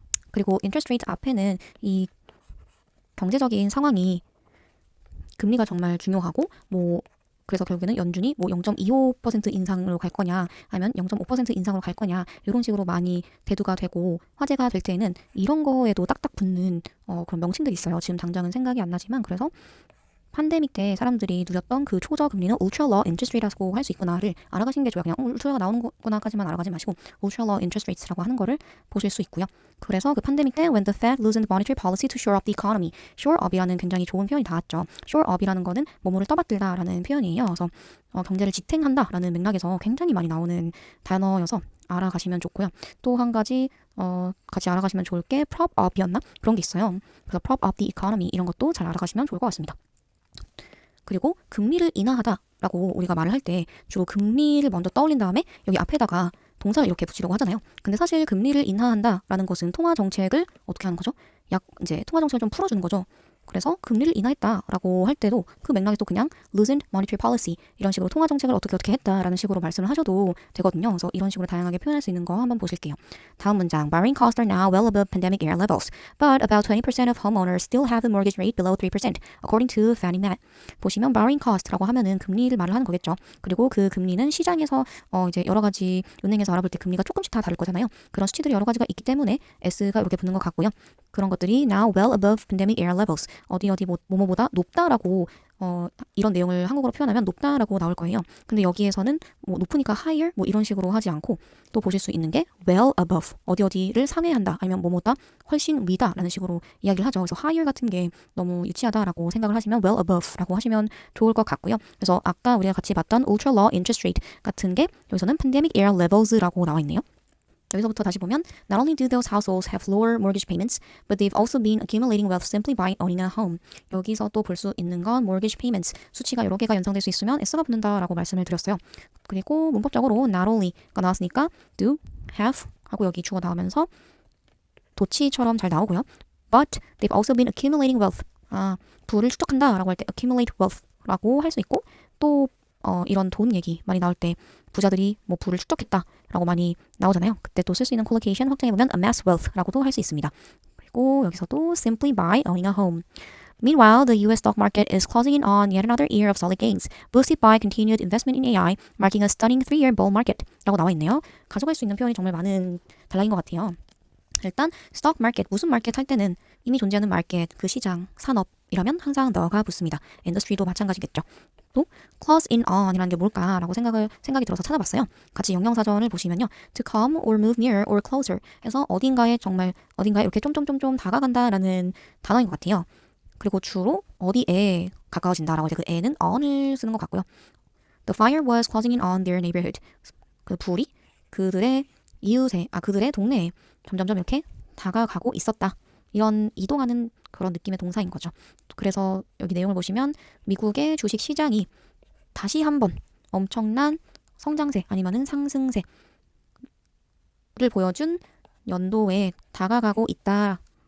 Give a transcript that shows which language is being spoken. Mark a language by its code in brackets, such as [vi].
[ko] 그리고 interest rate 앞에는 이 경제적인 상황이 금리가 정말 중요하고 그래서 결국에는 연준이 0.25% 인상으로 갈 거냐 아니면 0.5% 인상으로 갈 거냐 이런 식으로 많이 대두가 되고 화제가 될 때에는 이런 거에도 딱딱 붙는 그런 명칭들이 있어요. 지금 당장은 생각이 안 나지만 그래서 팬데믹 때 사람들이 누렸던 그 초저금리는 ultra low interest rate라고 할 수 있구나를 알아가시는 게 좋아요. 그냥 울트라가 나오는 거구나까지만 알아가지 마시고 ultra low interest rates라고 하는 거를 보실 수 있고요. 그래서 그 팬데믹 때 [en] when the Fed loosened monetary policy to shore up the economy, shore up이라는 [ko] 굉장히 좋은 표현이 나왔죠. shore up이라는 거는 뭐뭐를 떠받들다라는 표현이에요. 그래서 경제를 지탱한다라는 맥락에서 굉장히 많이 나오는 단어여서 알아가시면 좋고요. 또 한 가지 같이 알아가시면 좋을 게 prop up이었나? 그런 게 있어요. 그래서 [en] prop up the economy [ko] 이런 것도 잘 알아가시면 좋을 것 같습니다. 그리고 금리를 인하하다라고 우리가 말을 할 때 주로 금리를 먼저 떠올린 다음에 여기 앞에다가 동사를 이렇게 붙이려고 하잖아요. 근데 사실 금리를 인하한다라는 것은 통화 정책을 어떻게 하는 거죠? 이제 통화 정책을 좀 풀어주는 거죠. 그래서 금리를 인하했다라고 할 때도 그 맥락에서 그냥 [en] loosened monetary policy [ko] 이런 식으로 통화 정책을 어떻게 했다라는 식으로 말씀을 하셔도 되거든요. 그래서 이런 식으로 다양하게 표현할 수 있는 거 한번 보실게요. 다음 문장 [en] borrowing costs are now well above pandemic era levels, but about 20% of homeowners still have the mortgage rate below 3%, according to Fannie Mae. [ko] 보시면 borrowing cost라고 하면은 금리를 말을 하는 거겠죠. 그리고 그 금리는 시장에서 이제 여러 가지 은행에서 알아볼 때 금리가 조금씩 다 다를 거잖아요. 그런 수치들이 여러 가지가 있기 때문에 S가 이렇게 붙는 것 같고요. 그런 것들이 [en] now well above pandemic era levels. [ko] 어디 뭐뭐보다 높다라고 이런 내용을 한국어로 표현하면 높다라고 나올 거예요. 근데 여기에서는 높으니까 higher 이런 식으로 하지 않고 또 보실 수 있는 게 well above 어디를 상회한다 아니면 뭐뭐다 훨씬 위다라는 식으로 이야기를 하죠. 그래서 higher 같은 게 너무 유치하다라고 생각을 하시면 well above라고 하시면 좋을 것 같고요. 그래서 아까 우리가 같이 봤던 ultra low interest rate 같은 게 여기서는 pandemic era levels라고 나와 있네요. 여기서부터 다시 보면 [en] Not only do those households have lower mortgage payments, but they've also been accumulating wealth simply by owning a home. [ko] 여기서 또 볼 수 있는 건 mortgage payments. 수치가 여러 개가 연상될 수 있으면 S가 붙는다라고 말씀을 드렸어요. 그리고 문법적으로 not only가 나왔으니까 do, have 하고 여기 주어 나오면서 도치처럼 잘 나오고요. [en] But they've also been accumulating wealth. [ko] 부를 축적한다라고 할 때 accumulate wealth라고 할 수 있고 또 이런 돈 얘기 많이 나올 때 부자들이 부를 축적했다라고 많이 나오잖아요. 그때 또 쓸 수 있는 콜로케이션 확장해보면 amass wealth라고도 할 수 있습니다. 그리고 여기서도 [en] simply by owning a home. Meanwhile, the US stock market is closing in on yet another year of solid gains, boosted by continued investment in AI, marking a stunning 3-year bull market [ko] 라고 나와 있네요. 가져갈 수 있는 표현이 정말 많은 단락인 것 같아요. 일단 스톡 마켓, 무슨 마켓 할 때는 이미 존재하는 마켓, 그 시장, 산업이라면 항상 너가 붙습니다. 인더스트리도 마찬가지겠죠. 또 close in on이라는 게 뭘까라고 생각이 들어서 찾아봤어요. 같이 영영사전을 보시면요. [en] to come or move near or closer [ko] 해서 어딘가에 이렇게 좀 다가간다라는 단어인 것 같아요. 그리고 주로 어디에 가까워진다라고 할 때 그 에는 on을 쓰는 것 같고요. [en] The fire was closing in on their neighborhood. [ko] 그 불이 그들의 그들의 동네에 점점점 이렇게 다가가고 있었다. 이런 이동하는 그런 느낌의 동사인 거죠. 그래서 여기 내용을 보시면 미국의 주식 시장이 다시 한번 엄청난 성장세 아니면은 상승세를 보여준 연도에 다가가고 있다.